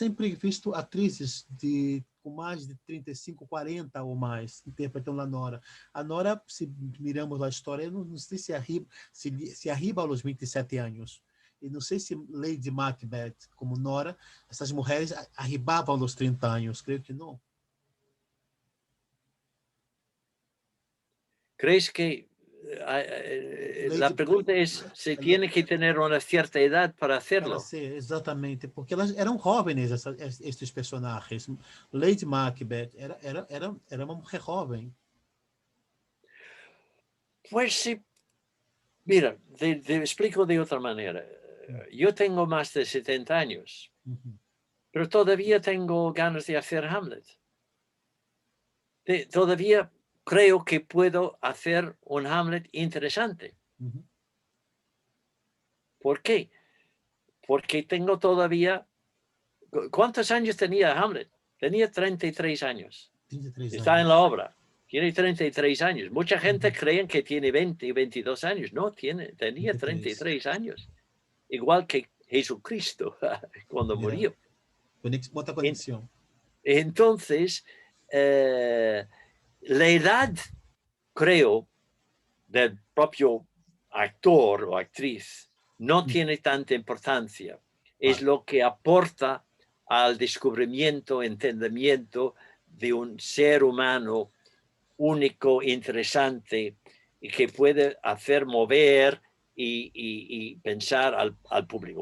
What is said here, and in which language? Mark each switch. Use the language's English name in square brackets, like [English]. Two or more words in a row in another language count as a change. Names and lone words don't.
[Portuguese] sempre visto atrizes com mais de 35, 40 ou mais interpretando a Nora. A Nora, se miramos a história, não sei se arriba aos 27 anos. E não sei se Lady Macbeth, como Nora, essas mulheres arribavam aos 30 anos. Creio que não. [Spanish] ¿Crees que la pregunta es, ¿se tiene que tener una cierta edad para hacerlo? [Portuguese] Ser, exatamente, porque elas eram jovens, estes personagens. Lady Macbeth era uma mulher jovem. [Spanish] Pues sí, mira, te explico de otra manera. Yo tengo más de 70 años, pero todavía tengo ganas de hacer Hamlet. Todavía creo que puedo hacer un Hamlet interesante. ¿Por qué? Porque tengo todavía... ¿Cuántos años tenía Hamlet? Tenía 33 años. 33 Está [Portuguese] anos. [Spanish] en la obra. Tiene 33 años. Mucha gente cree que tiene 20 y 22 años. No, tenía 33 años. Igual que Jesucristo cuando murió. [Portuguese] Outra conexão. [Spanish] Entonces, la edad, creo, del propio actor o actriz no tiene tanta importancia. Es lo que aporta al descubrimiento, entendimiento de un ser humano único, interesante y que puede hacer mover y pensar al público.